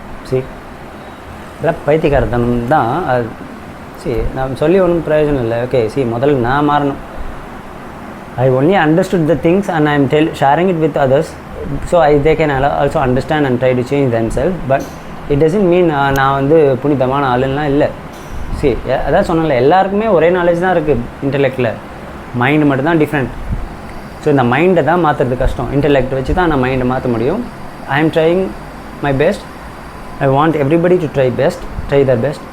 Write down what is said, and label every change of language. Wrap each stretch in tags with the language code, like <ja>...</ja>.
<ta>சரி, இதெல்லாம் பைத்தியக்காரத்தனம் தான் அது. சரி, நான் சொல்லி ஒன்றும் பிரயோஜனம் இல்லை. ஓகே, சரி, முதல்ல நான் மாறணும்.</ta> <en>I only understood the things and I am sharing it with others, so they can also understand and try to change themselves. But it doesn't mean</en> <ta>நான் வந்து புனிதமான ஆளுலாம் இல்லை. சரி, அதான் சொன்னல, எல்லாருக்குமே ஒரே நாலேஜ் தான் இருக்குது இன்டெலெக்டில், மைண்டு மட்டும்தான் டிஃப்ரெண்ட். ஸோ இந்த மைண்டை தான் மாற்றுறது கஷ்டம். இன்டெலெக்ட் வச்சு தான் நான் மைண்டை மாற்ற முடியும்.</ta> <en>I am trying my best. I want everybody to try their best.</en>